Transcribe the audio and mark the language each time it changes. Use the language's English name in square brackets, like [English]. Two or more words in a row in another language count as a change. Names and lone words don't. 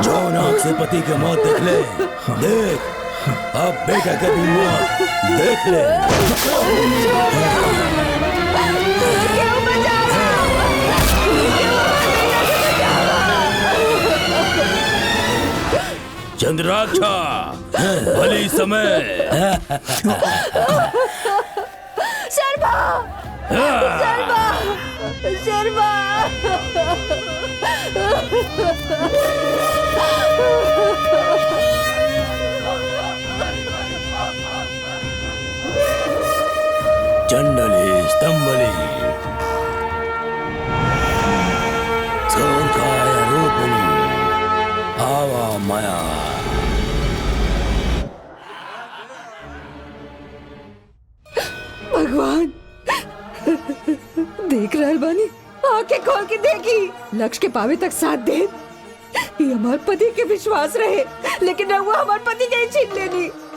[Bhojpuri] जो नाक से पति के मौत देख ले, देख अब बेटा के भी मौत देख ले। क्यों बचावा? चंद्राक्षा, भली समय। शर्मा! शर्मा! शर्मा! [Sanskrit] चंडली स्तंभली सोकाय रूपिणी आवा माया। [Bhojpuri] भगवान देख रहल बानी, आंखें खोल के देखी, लक्ष्य के पावे तक साथ दे। ये हमार पति के विश्वास रहे, लेकिन रहुआ हमार पति के ही छीन लेनी।